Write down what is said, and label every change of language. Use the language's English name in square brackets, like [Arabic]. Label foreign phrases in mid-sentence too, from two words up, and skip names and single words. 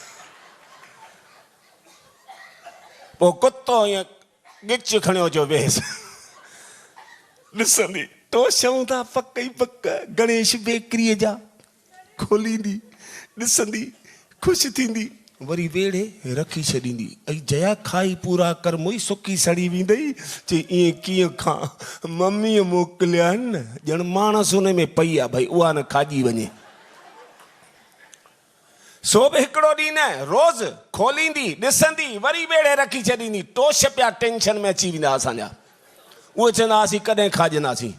[Sindhi] पोइ कुतो ईअं ॻिच खणियो जो वेस, ॾिसंदी टोशूं था पक ई पक गणेश बेकरीअ जा, खोलींदी, ॾिसंदी, ख़ुशि थींदी, वरी वेड़े रखी छॾींदी। ऐं जया खाई पूरा कर, मुई सुकी सड़ी वेंदई, चई ईअं कीअं खां, मम्मीअ मोकिलिया आहिनि न, ॼण माणस हुन में पई आहे भई उहा न खाॼी वञे। सो बि हिकिड़ो ॾींहुं न, रोज़ खोलींदी, ॾिसंदी, वरी वेड़े रखी छॾींदी। टोश पिया टेंशन में अची वेंदा असांजा, उहे चवंदा असीं कॾहिं खाजंदासीं।